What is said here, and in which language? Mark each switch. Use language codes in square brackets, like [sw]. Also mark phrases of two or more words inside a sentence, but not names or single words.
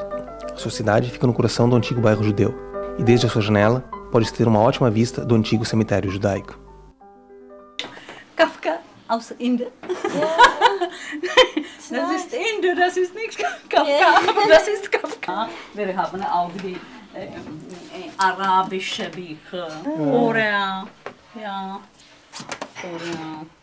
[pt] A sociedade fica no coração do antigo bairro judeu, e desde a sua janela pode-se ter uma ótima vista do antigo cemitério judaico. [de] Kafka aus Indien. Das ist Indien, das ist nicht Kafka, aber das ist Kafka. Wir haben auch die arabische Bücher, Korea, ja, Korea.